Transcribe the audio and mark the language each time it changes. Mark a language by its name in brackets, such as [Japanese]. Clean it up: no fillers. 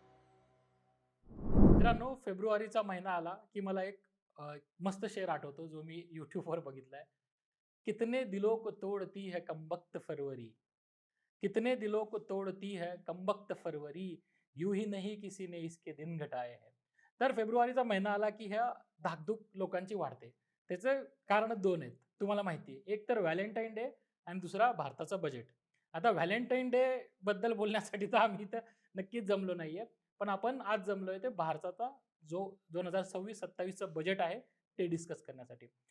[Marathi] फेब्रुवारीचा महिना आला, की मला एक मस्त शेर आठवतो, जो मी YouTubeवर बघितलाय. [Hindi] कितने दिलों को तोड़ती है कमबख्त फरवरी, कितने दिलों को तोड़ती है कमबख्त फरवरी, यूं ही नहीं किसी ने इसके दिन घटाए हैं. [Marathi] तर फेब्रुवारीचा महिना आला, की ह्या धाकधूक लोकांची वाढते. त्याचं कारण 2 आहेत. तुम्हाला माहिती आहे. एक तर व्हॅलेंटाईन डे आणि दुसरा भारताचं बजेट. आता व्हॅलेंटाईन डे बद्दल बोलण्यासाठी तर आम्ही इथं नक्कीच जमलो नाहीये. पण आपण आज जमलोय ते भारताचा जो 2026-27 बजेट आहे ते डिस्कस करण्यासाठी.